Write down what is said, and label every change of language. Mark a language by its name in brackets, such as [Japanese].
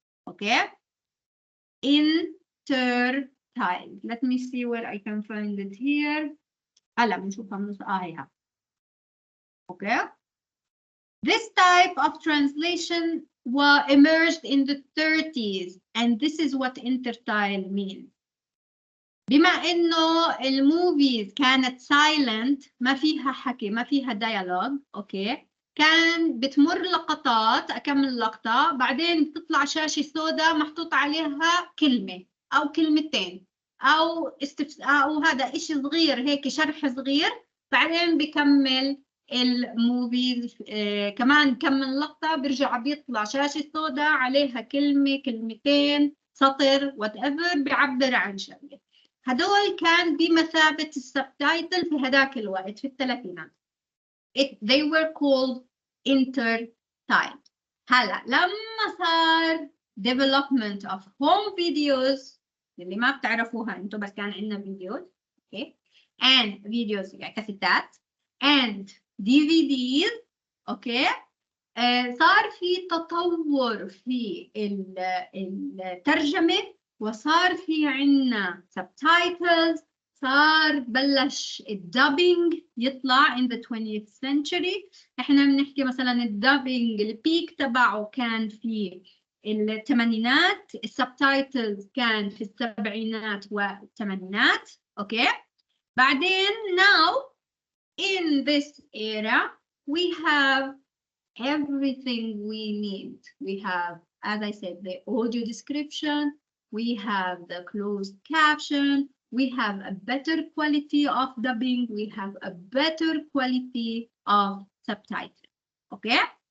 [English] Okay, intertitles. Let me see where I can find it here. [Arabic] هلا بنشوفها من هيها. Okay. [English] This type of translation emerged in the 30s, and this is what intertile means. [Arabic] بما إنه الموفيز كانت silent، ما فيها حكي، ما فيها dialogue، أوكي؟ كان بتمر لقطات، أكمل لقطة، بعدين بتطلع شاشة سوداء محطوط عليها كلمة أو كلمتين أو هذا إشي صغير هيك شرح صغير، بعدين بكمل الموفيز كمان كمل لقطة برجع بيطلع شاشة سوداء عليها كلمة كلمتين سطر whatever بيعبر عن شغلة. هدول كان بمثابة السبتايتل في هداك الوقت في الثلاثينات. [English] They were called intertile. [Arabic] هلا لما صار [English] development of home videos [Arabic] اللي ما بتعرفوها انتم بس كان عندنا فيديوز اوكي [English] and videos [Arabic] يعني كاسيتات [English] and DVDs [Arabic] اوكي صار في تطور في الترجمة وصار في عنا subtitles صار بلش الدبينج يطلع [English] in the 20th century. [Arabic] احنا بنحكي مثلا الدبينج البيك تبعه كان في الثمانينات، السبتايتلز كان في السبعينات والثمانينات اوكي. بعدين [English] now in this era we have everything we need. We have, as I said, the audio description, we have the closed caption, we have a better quality of dubbing, we have a better quality of subtitle. Okay?